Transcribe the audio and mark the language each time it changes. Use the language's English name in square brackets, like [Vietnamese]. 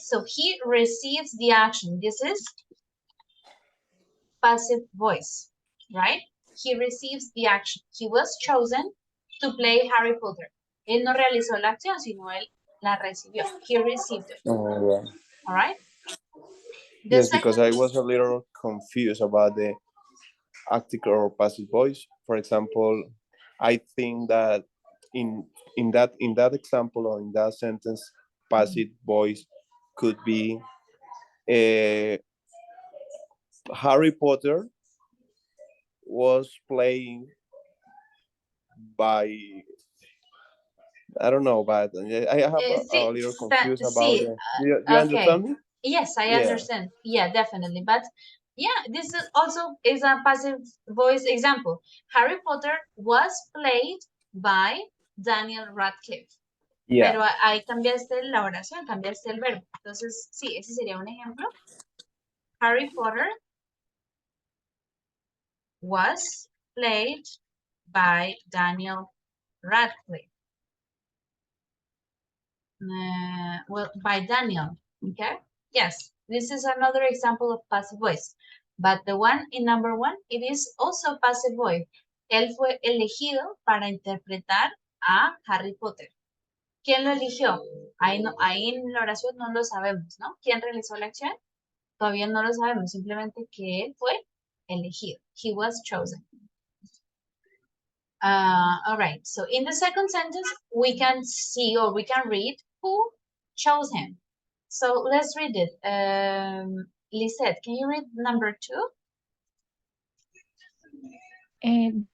[English] So he receives the action. This is passive voice. Right? He receives the action. He was chosen to play Harry Potter. [Spanish] Él no realizó la acción, sino él la recibió. [English] He received it. Oh, yeah. All right? Yes, because I was a little confused about the active or passive voice. For example, I think that in that example or in that sentence, passive voice could be Harry Potter was playing by, I don't know, but I have a little confused about it. You understand me? Yes, I understand. Yeah, definitely. But yeah, this is also is a passive voice example. Harry Potter was played by Daniel Radcliffe. Yeah. [Spanish] Pero ahí cambiaste la oración, cambiaste el verbo. Entonces, sí, ese sería un ejemplo. [English] Harry Potter was played by Daniel Radcliffe. Well, by Daniel, okay? Yes, this is another example of passive voice. But the one in number one, it is also passive voice. [Spanish] Él fue elegido para interpretar a Harry Potter. ¿Quién lo eligió? Ahí en la oración no lo sabemos, ¿no? ¿Quién realizó la acción? Todavía no lo sabemos, simplemente que él fue elegido. [English] He was chosen. All right, so in the second sentence, we can see or we can read who chose him. So let's read it. Lisette, can you read number 2?